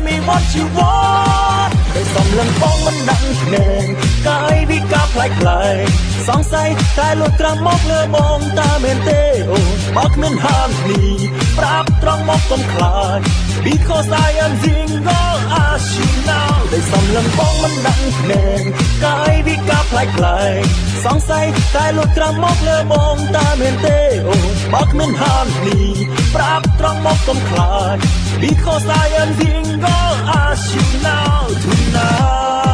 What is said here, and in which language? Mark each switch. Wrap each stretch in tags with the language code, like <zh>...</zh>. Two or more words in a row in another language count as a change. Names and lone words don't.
<en>me what you want</en> <km>តែសំឡឹងបងមិនដឹងភ្នែកកាយវិការប្លែកសង្ស័យតែលួច ត្រាំមកលើបងតើមែនទេអូបើគ្មានហាមនេះប្រាប់ត្រង់មកកុំខ្លាច</km> <en>because I am single as you know</en> <km>តែសំឡឹងបងមិនដឹងភ្នែកកាយវិការប្លែកសង្ស័យតែលួចត្រាំមកលើបងតើមែនទេអូបើគ្មានហាមនេះប្រាប់ត្រង់មកកុំខ្លាច</km> <en>because I am single as you know tonight</en>